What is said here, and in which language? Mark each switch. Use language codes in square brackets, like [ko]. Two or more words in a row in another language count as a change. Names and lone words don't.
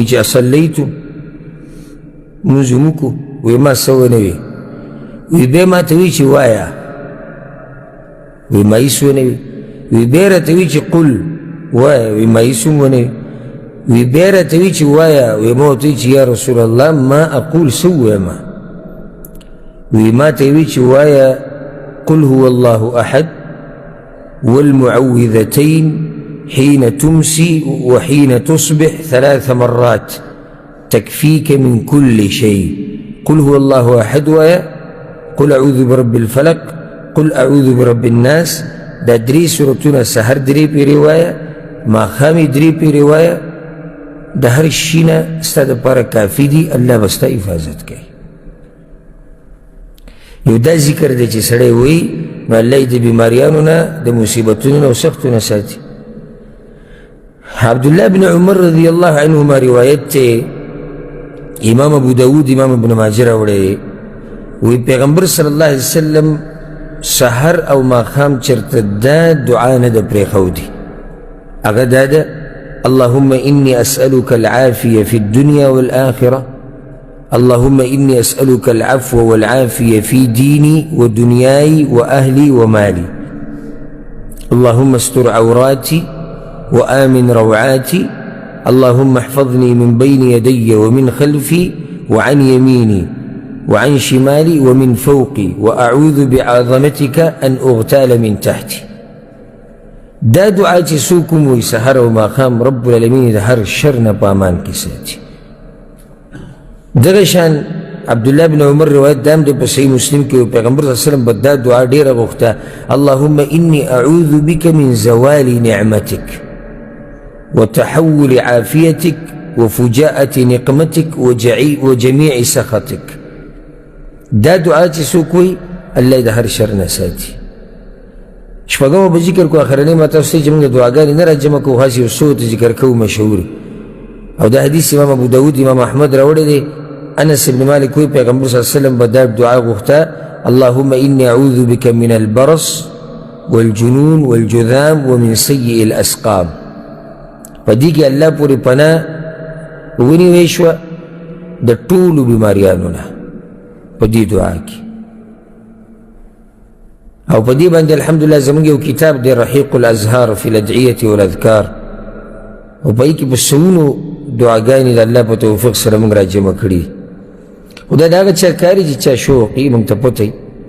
[ps] چې اصلیتو لمونځ مو وکړو وایي ما څه ونه وي وایي بیا ما ته وایي چې وایه وایي ما هېڅ ونه وي وی بیا راته وی چې قل وایه وی ما هېڅ هم ونه وي وی بیا راته وی چې وایه وی ما ورته وی چې [ar] یا رسول الله ما اقول [ps] څه ووایم وی ما ته وی چې وایه [ar] قل هو الله احد والمعوذتين حين تمسي وحين تصبح 3 مرات تكفيك من كل شيء قل هو الله احد [ps] وایه [ar] قل اعوذ برب الفلق قل اعوذ برب الناس [ps] دا درې سورتونه سحر درې پیرې وایه ماښام یې درې پیرې وایه د هر شي نه ستا دپاره کافي دي الله به ستا حفاظت کوي یو دا ذکر دی چې سړی وایي نو الله یې د بیماریانو نه د مصیبتونو نه او سختو نه ساتي عبدالله بن عمر [ar] رضی الله عنهما [ps] روایت دی امام ابو داود امام ابن ماجه راوړی وی پیغمبر [ar] صلی الله علیه وسلم [ps] سحر او ماخام چرته دا دعا نه ده پرېښودې هغه دا ده [ar] اللهم إني أسألك العافية في الدنيا والآخرة اللهم إني أسألك العفو والعافية في ديني ودنياي وأهلي ومالي اللهم استر عوراتي وآمن روعاتي اللهم احفظني من بين يدي ومن خلفي وعن يميني وعن شمالي ومن فوقي وأعوذ بعظمتك أن أغتال من تحتي [ps] دا دعا چې څوک وموي سحر او ماښام رب العالمین د هر شر نه په امان کې ساتي دغه شان عبدالله بن عمر روایت دام دی په صحیح مسلم کې پیغمبر [ar] صلی الله علیه وسلم [ps] به دا دعا ډېره غوښته [ar] اللهم إني أعوذ بك من زوال نعمتك وتحول عافيتك وفجاءة نقمتك وجميع سخطك [ps] دا دعا چې څوک وایي الله د هر شر نه ساتي شپږمه به ذکر کو اخرنۍ ما تاسو ته چې موږ دعاګانې نه راجمع کوو هسې یو څو ته ذکر کوو مشهور او دا حدیث امام ابو داود امام احمد راوړی دی انس بن مالک وایي پیغمبر [ar] صلی الله علیه وسلم [ps] به دا دعا غوښته [ar] اللهم إني أعوذ بك من البرص والجنون والجذام ومن سيء الأسقام [ps] په دې کې الله پورې پناه ونیوی شوه د ټولو بیماریانو نه په دې دعا کې او په دې باندې الحمدلله زموږ یو کتاب دی رحیق الازهار فی الادعیة والاذکار او په کې په سلونو دعاګانې د الله په توفیق سره موږ راجمع کړي خو دا د هغه چا کار چې چا شوق یي موږ ته پته وي